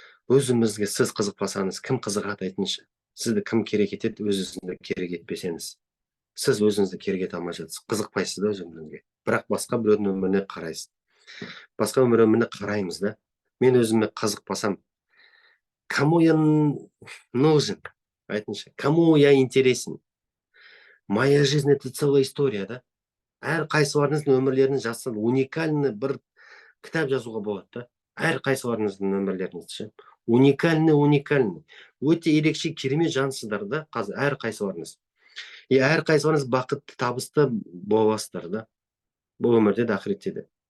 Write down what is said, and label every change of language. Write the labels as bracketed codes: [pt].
[kk] Өзіңізге сіз қызықпасаңыз, кім қызығады айтыңызшы? Сізді кім керек етеді, өз-өзіңізді керек етпесеңіз? Сіз өзіңізді керек ете алмай жатсыз, қызықпайсыз да өз өміріңізге. Бірақ басқа біреудің өміріне қарайсыз. Басқа өміріне қараймыз да. Мен өзіме қызықпасам, [ru] кому я нужен? [kk] Айтыңызшы, [ru] кому я интересен? Моя жизнь — это целая история, да? [kk] Әр қайсыларыңыздың өмірлерін жазса, уникальный бір кітап жазуға болады да. Әр қайсыларыңыздың өмірлеріңізді. Уникальный. Өте ерекше керемет жансыздар да, қазір әр қайсыларыңыз. әрқайсыңыз бақытты, табысты боласыздар да. Бұл өмірде де, ақиретте де.